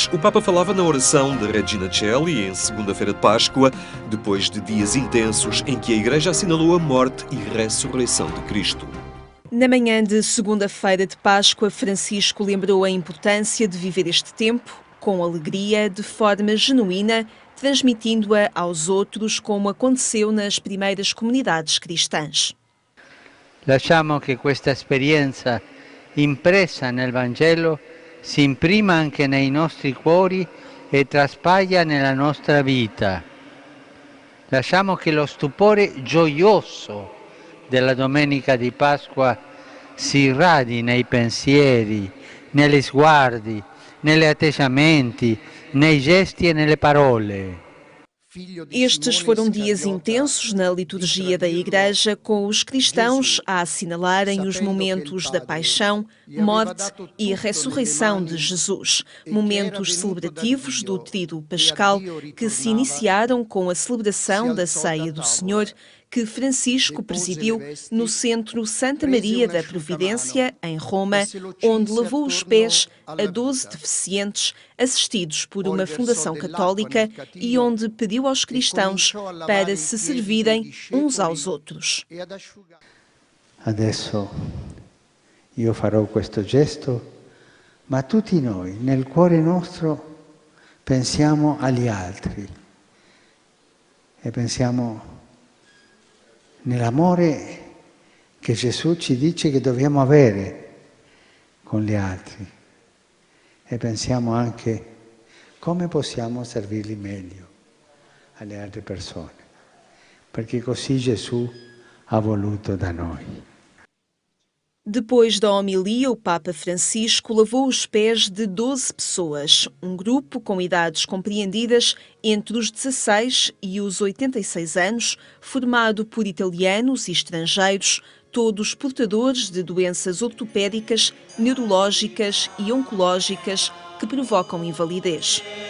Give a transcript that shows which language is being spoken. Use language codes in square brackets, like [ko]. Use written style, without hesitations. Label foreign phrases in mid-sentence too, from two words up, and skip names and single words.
[pt] O Papa falava na oração de Regina Coeli em segunda-feira de Páscoa, depois de dias intensos em que a Igreja assinalou a morte e ressurreição de Cristo. Na manhã de segunda-feira de Páscoa, Francisco lembrou a importância de viver este tempo com alegria, de forma genuína, transmitindo-a aos outros, como aconteceu nas primeiras comunidades cristãs. [it] Lasciamo che questa esperienza impressa nel Vangelo si imprima anche nei nostri cuori e traspaia nella nostra vita. Lasciamo che lo stupore gioioso della domenica di Pasqua si irradi nei pensieri, negli sguardi, negli atteggiamenti, nei gesti e nelle parole. [pt] Estes foram dias intensos na liturgia da Igreja, com os cristãos a assinalarem os momentos da paixão, morte e ressurreição de Jesus. Momentos celebrativos do Tríduo Pascal que se iniciaram com a celebração da Ceia do Senhor, que Francisco presidiu no Centro Santa Maria da Providência, em Roma, onde lavou os pés a 12 deficientes assistidos por uma fundação católica e onde pediu aos cristãos para se servirem uns aos outros. [it] Adesso io farò questo gesto, ma tutti noi, nel cuore nostro, pensiamo agli altri e pensiamo nell'amore che Gesù ci dice che dobbiamo avere con gli altri e pensiamo anche come possiamo servirli meglio alle altre persone, perché così Gesù ha voluto da noi. [pt] Depois da homilia, o Papa Francisco lavou os pés de 12 pessoas, um grupo com idades compreendidas entre os 16 e os 86 anos, formado por italianos e estrangeiros, todos portadores de doenças ortopédicas, neurológicas e oncológicas que provocam invalidez.